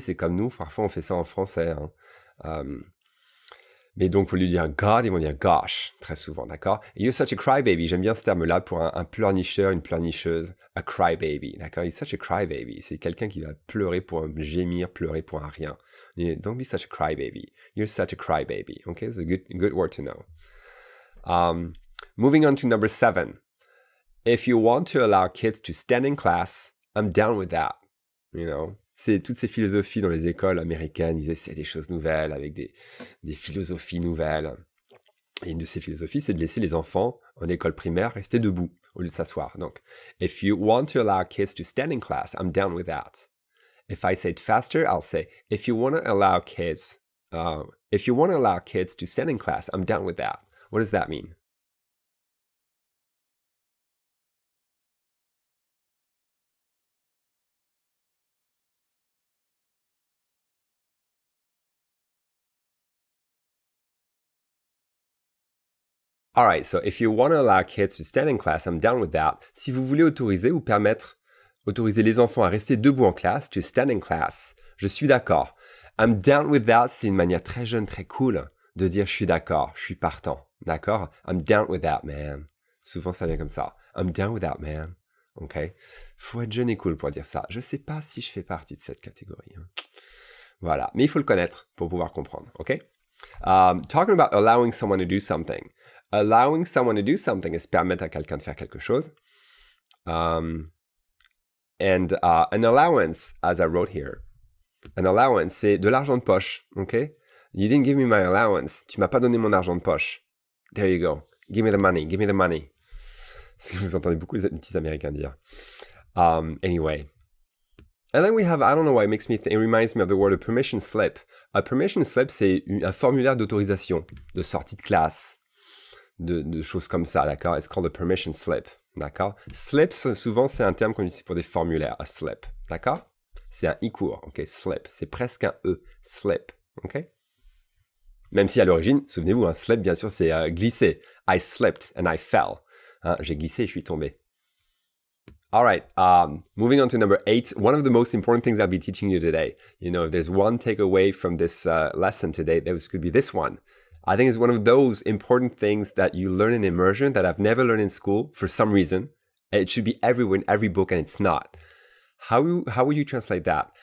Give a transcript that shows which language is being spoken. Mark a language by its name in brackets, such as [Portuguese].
[French] C'est comme nous, parfois on fait ça en français. Hein. Mais donc pour lui dire God, ils vont dire gosh, très souvent, d'accord? [English] You're such a crybaby, [French] j'aime bien ce terme-là pour un pleurnicheur, une pleurnicheuse, a crybaby, d'accord? [English] You're such a crybaby, [French] c'est quelqu'un qui va pleurer pour un gémir, pleurer pour un rien. [English] Don't be such a crybaby, you're such a crybaby, okay? It's a good word to know. Moving on to number 7. If you want to allow kids to stand in class, I'm down with that, you know? [French] C'est toutes ces philosophies dans les écoles américaines, ils essaient des choses nouvelles avec des philosophies nouvelles. Et une de ces philosophies, c'est de laisser les enfants en école primaire rester debout au lieu de s'asseoir. [English] Donc, if you want to allow kids to stand in class, I'm down with that. If I say it faster, I'll say, if you want to allow kids to stand in class, I'm down with that. What does that mean? Alright, so if you want to allow kids to stand in class, I'm down with that. [French] Si vous voulez autoriser ou autoriser les enfants à rester debout en classe, [English] to stand in class, [French] je suis d'accord. [English] I'm down with that, [French] c'est une manière très jeune, très cool de dire je suis d'accord, je suis partant, d'accord? [English] I'm down with that, man. [French] Souvent ça vient comme ça. [English] I'm down with that, man. Ok? [French] Faut être jeune et cool pour dire ça. Je sais pas si je fais partie de cette catégorie. Hein. Voilà, mais il faut le connaître pour pouvoir comprendre, ok? [English] Talking about allowing someone to do something. Allowing someone to do something is [French] permettre à quelqu'un de faire quelque chose. [English] And an allowance, as I wrote here, an allowance, [French] c'est de l'argent de poche, [English] ok? You didn't give me my allowance. [French] Tu m'as pas donné mon argent de poche. [English] There you go. Give me the money. Give me the money. [French] C'est ce que vous entendez beaucoup les petits Américains dire. Anyway. [English] And then we have, I don't know why it makes me it reminds me of the word a permission slip. A permission slip, [French] c'est un formulaire d'autorisation, de sortie de classe, de choses comme ça, d'accord? [English] It's called a permission slip, d'accord? [French] Slips, souvent, c'est un terme qu'on utilise pour des formulaires, a slip, d'accord? C'est un I court, ok? Slip, c'est presque un E, slip, ok? Même si à l'origine, souvenez-vous, un slip, bien sûr, c'est glisser. [English] I slipped and I fell. [French] Hein, j'ai glissé et je suis tombé. [English] All right, moving on to number 8. One of the most important things I'll be teaching you today. You know, if there's one takeaway from this lesson today, this could be this one. I think it's one of those important things that you learn in immersion that I've never learned in school for some reason. It should be everywhere in every book, and it's not. How would you translate that?